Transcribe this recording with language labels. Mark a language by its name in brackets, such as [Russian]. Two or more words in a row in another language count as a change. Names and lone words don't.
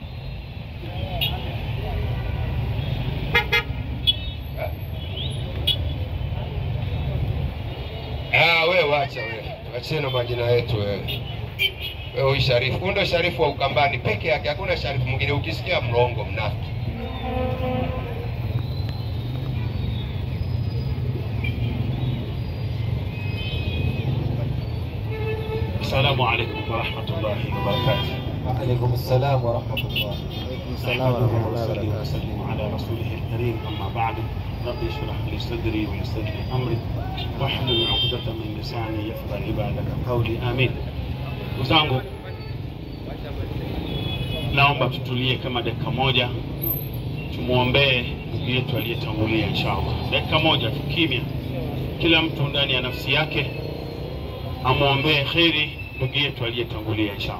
[Swahili] Wewe wacha wewe. Acheni majina yetu wewe. Wewe Sharifu, ndio Sharifu wa Ukambani peke yake, hakuna Sharifu mwingine. Ukisikia mrongo mnafiki. [Arabic] السلام عليكم ورحمة الله وبركاته. وعليكم السلام ورحمة الله. وعليكم السلام ورحمة الله وبركاته. صلى الله على رسوله الكريم، أما بعد. رب اشرح لي صدري ويسر لي أمري واحلل عقدة من لساني يفقهوا عبادك قولي. [Swahili] Amin. Uzangu, naomba tutulie kama dakika moja, tumuombee ndugu yetu aliyetangulia inshallah. Dakika moja tu kimya, kila mtu ndani ya nafsi yake amuombee kheri ndugu yetu aliyetangulia inshallah.